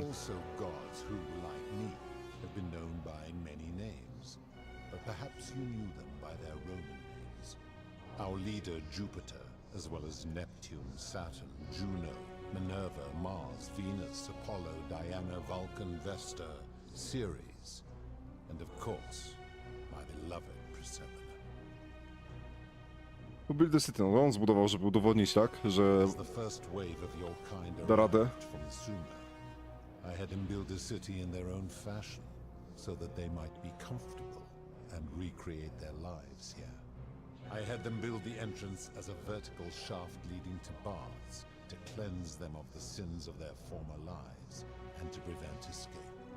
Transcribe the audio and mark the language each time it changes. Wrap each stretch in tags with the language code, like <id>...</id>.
<en>were also gods who, like me, have been known by many names, but perhaps you knew them by their Roman names. Our leader, Jupiter, as well as Neptune, Saturn, Juno, Minerva, Mars, Venus, Apollo, Diana, Vulcan, Vesta, Ceres, and of course, my beloved Proserpina. Build the City,</en> <pl>no on zbudował, żeby udowodnić, tak, że</pl> <en>As the first wave of your kind</en> <pl>da radę.</pl> <en>arrived from Sumer, I had them build a city in their own fashion, so that they might be comfortable and recreate their lives here. I had them build the entrance as a vertical shaft leading to baths, to cleanse them of the sins of their former lives, and to prevent escape.</en>